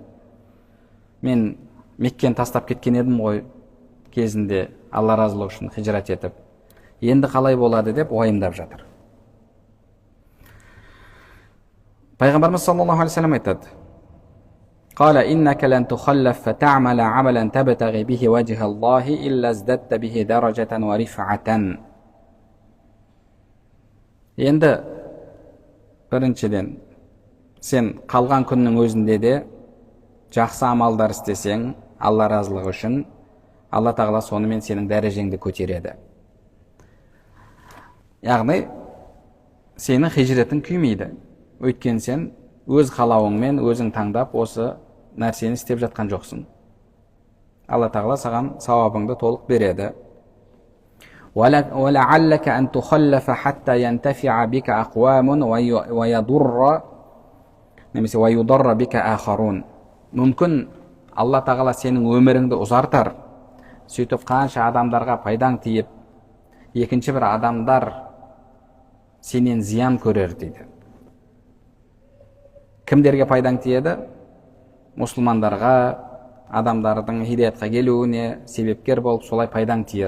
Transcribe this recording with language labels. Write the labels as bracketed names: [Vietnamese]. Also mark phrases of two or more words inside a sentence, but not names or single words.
[Kazakh] Мен Меккені тастап кеткен едім ғой кезінде Алла разылығы үшін хижрат етіп. Енді қалай болады деп уайымдап жатыр. Пайғамбарымыз [Arabic] صلى الله عليه وسلم [Kazakh] айтады: [Arabic] "قال إنك لن تخلف فتعمل عملا تبتغي به وجه الله إلا ازددت به درجة ورفعة." [Kazakh] Енді біріншіден, сен қалған күннің өзінде де жақсы амалдар істесең, Алла разылығы үшін, Алла тағала сонымен сенің дәрежеңді көтереді. Яғни, сенің хижретің күймейді. Өйткені сен өз қалауыңмен өзің таңдап осы нәрсені істеп жатқан жоқсың. Алла тағала саған сауабыңды толық береді. [Arabic] وَلَعَلَّكَ أَن تُخَلَّفَ حَتَّى يَنْتَفِعَ بِكَ أَقْوَامٌ وَيُضَرَّ بِكَ آخَرُونَ. [Kazakh] Мүмкін Алла тағала сенің өміріңді ұзартар, сөйтіп қанша адамдарға пайдаң тиіп, екінші бір адамдар сенен зиян көрер дейді. Кімдерге пайдаң тиеді? Мұсылмандарға, адамдардың хидаятқа келуіне себепкер болып солай пайдаң тиер.